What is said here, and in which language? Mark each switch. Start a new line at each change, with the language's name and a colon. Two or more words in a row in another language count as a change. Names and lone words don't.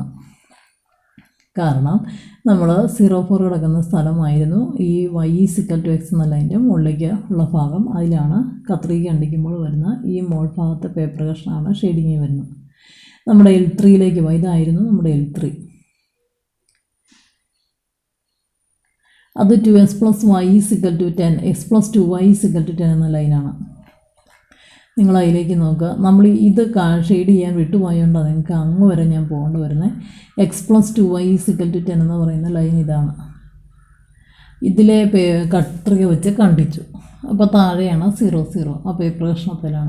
Malayalam: കാരണം നമ്മൾ 04 കിടക്കുന്ന സ്ഥലമായിരുന്നു ഈ y = x എന്ന ലൈൻ്റെ മുകളിലേക്ക് ഉള്ള ഭാഗം. അതിലാണ് കത്രിക കണ്ടിക്കുമ്പോൾ വരുന്ന ഈ മോൾ ഭാഗത്തെ പേപ്പർ കഷ്ണമാണ് ഷെയ്ഡിങ് വരുന്നത്. നമ്മുടെ L3യിലേക്ക് ഇതായിരുന്നു നമ്മുടെ L3. അത് 2x + y = 10, x + 2y = 10 എന്ന ലൈനാണ്. നിങ്ങൾ അതിലേക്ക് നോക്കുക. നമ്മൾ ഇത് ഷെയ്ഡ് ചെയ്യാൻ വിട്ടുപോയതുകൊണ്ടാണ് നിങ്ങൾക്ക് അങ്ങ് വരെ ഞാൻ പോകേണ്ടി വരുന്നത്. x + 2y = 10 എന്ന് പറയുന്ന ലൈൻ ഇതാണ്. ഇതിലെ കത്രിക വെച്ച് കണ്ടിച്ചു. അപ്പോൾ താഴെയാണ് 00, ആ പേപ്പർ കഷ്ണത്തിലാണ്.